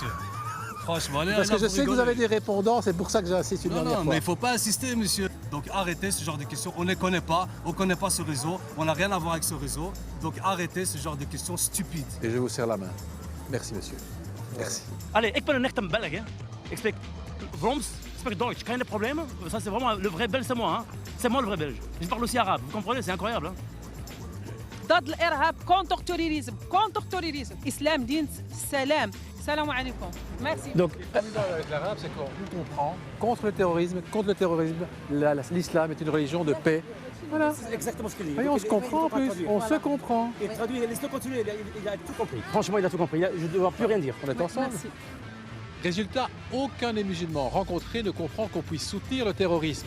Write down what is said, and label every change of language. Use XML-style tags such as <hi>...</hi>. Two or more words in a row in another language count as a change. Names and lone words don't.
<fr>Franchement, allez, Parce que je sais que vous avez des répondants, c'est pour ça que j'insiste une dernière non, fois. mais il ne faut pas insister, monsieur. Donc arrêtez ce genre de questions. On ne les connaît pas, on ne connaît pas ce réseau, on n'a rien à voir avec ce réseau. Donc arrêtez ce genre de questions stupides. Et je vous serre la main. Merci, monsieur. Merci. Allez,</fr> <nl>ik ben een echte Belg, hè. Ik spreek Vlaams, ik spreek Duits, geen problème.</nl> <fr>Ça, c'est vraiment le vrai Belge, c'est moi, hein. C'est moi le vrai Belge. Je parle aussi arabe, vous comprenez, c'est incroyable, hein.</fr> <ar>ضد الارهاب</ar> <en>counter terrorism counter terrorism</en> <ar>اسلام دين السلام السلام عليكم ميرسي</ar> <fr>Donc, avec l'arabe, c'est qu'on comprend contre le terrorisme, l'islam est une religion de paix. Voilà. C'est exactement ce qu'il dit. Et on se comprend en plus, on se comprend. Il traduit, laisse-le continuer, il a tout compris. Franchement, il a tout compris, je ne dois plus rien dire. On est ensemble. Merci. Résultat, aucun des musulmans rencontrés ne comprend qu'on puisse soutenir le terrorisme.</fr>